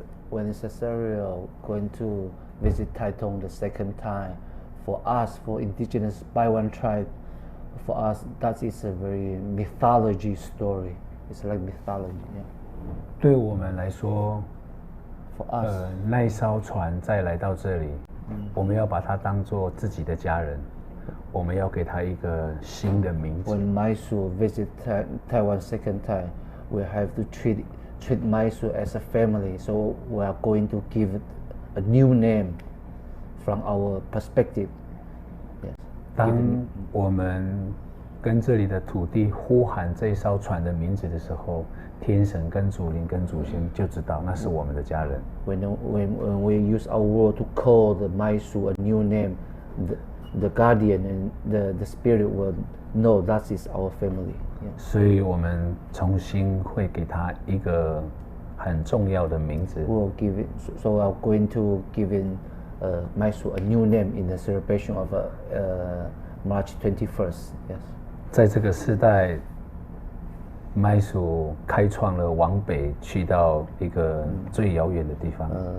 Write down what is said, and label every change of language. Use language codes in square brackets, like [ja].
[en] When Cesario going to visit Taitung the second time, for us, for indigenous Baiwan tribe, for us that is a very mythology story. It's like mythology. Yeah. [zh] 对我们来说， [en] For us. [zh] 那一艘船再来到这里，我们要把它当做自己的家人，我们要给它一个新的名字。 [en] When Maisu visit Taiwan second time, we have to treat Maisu as a family. So we are going to give it a new name from our perspective. Yes. [zh] 当我们跟这里的土地呼喊这艘船的名字的时候，天神跟祖灵跟祖先就知道那是我们的家人。 [en] When we use our word to call the Maisu a new name, the guardian and the spirit will know that is our family. Yeah. [zh] 所以我们重新会给它一个很重要的名字。 [en] We'll give it. So we are going to give in Maisu a new name in the celebration of March 21st. Yes. [zh] 在这个时代，麦属开创了往北去到一个最遥远的地方。